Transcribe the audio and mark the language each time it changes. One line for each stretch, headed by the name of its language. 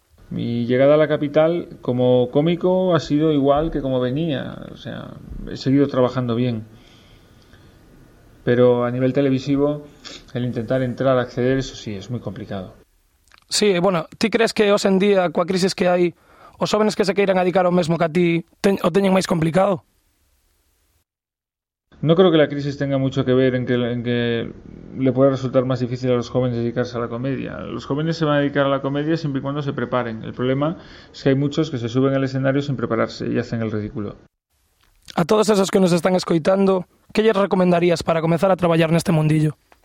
Spanish: Mi llegada a la capital como cómico ha sido igual que como venía. O sea, he seguido trabajando bien. Pero a nivel televisivo, el intentar entrar, acceder, eso sí, es muy complicado.
Galician: Sí, bueno, ¿ti
Spanish: crees
Galician: que hoxe en día, coa crisis que hai, os xóvenes que se queiran adicar o mesmo que a ti, o teñen máis complicado?
Spanish: No creo que la crisis tenga mucho que ver en que le pueda resultar más difícil a los jóvenes dedicarse a la comedia. Los jóvenes se van a dedicar a la comedia siempre y cuando se preparen. El problema es que hay muchos que se suben al escenario sin prepararse y hacen el ridículo. A todos esos que nos están
Galician: escoitando,
Spanish: ¿qué les recomendarías para comenzar a trabajar en este mundillo?